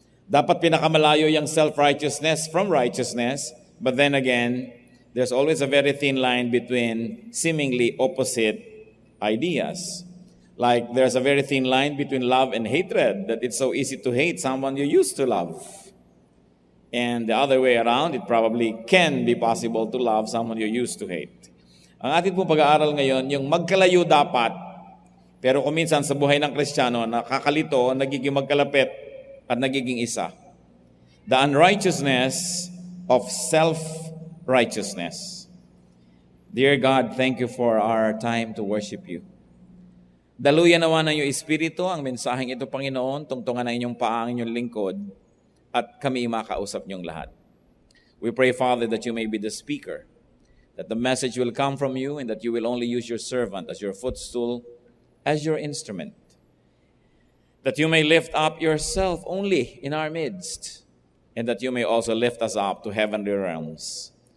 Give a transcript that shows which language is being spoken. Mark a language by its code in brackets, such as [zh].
[tl] Dapat pinakamalayo yung [en] self-righteousness from righteousness, but then again, there's always a very thin line between seemingly opposite ideas. Like there's a very thin line between love and hatred, that it's so easy to hate someone you used to love. And the other way around, it probably can be possible to love someone you used to hate. [tl] Ang ating pong pag-aaral ngayon, yung magkalayo dapat, pero kung minsan sa buhay ng Kristiyano, nakakalito, nagiging magkalapit at nagiging isa. [en] The unrighteousness of self-righteousness. Dear God, thank you for our time to worship you. [tl] Daluyan nawa ng iyong Espiritu ang mensaheng ito, Panginoon, tungtungan na inyong paa ang inyong lingkod at kami makausap niyong lahat. [en] We pray, Father, that you may be the speaker, that the message will come from you and that you will only use your servant as your footstool, as your instrument. That you may lift up yourself only in our midst, and that you may also lift us up to heavenly realms.